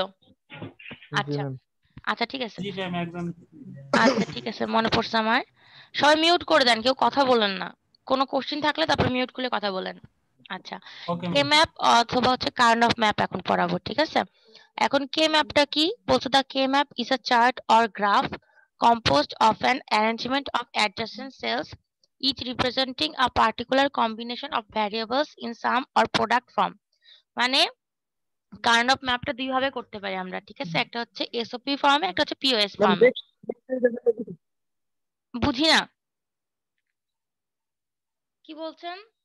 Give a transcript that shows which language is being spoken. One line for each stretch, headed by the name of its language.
Bangla: জি আচ্ছা ম্যাম। আচ্ছা, ঠিক আছে। জি ম্যাম একদম। আচ্ছা ঠিক আছে, মনে পড়ছে আমার। সবাই মিউট করে দেন, কেউ কথা বলেন না। কোনো কোশ্চেন থাকলে তারপর মিউট করে কথা বলেন। আচ্ছা। ওকে কে ম্যাম। ম্যাপ অথবা হচ্ছে কার্ন অফ ম্যাপ এখন পড়াবো, ঠিক আছে? এখন কে ম্যাপটা কি বলছো?
English: The K map is a chart or graph composed of an arrangement of adjacent cells, each representing a particular combination of variables in sum or product form.
Bangla: মানে কার্ন অফ ম্যাপটা দুই ভাবে করতে পারি আমরা, ঠিক আছে? একটা হচ্ছে এসওপি ফর্মে, একটা হচ্ছে পিওএস ম্যাম ফর্মে। বুঝি না, কি বলছেন?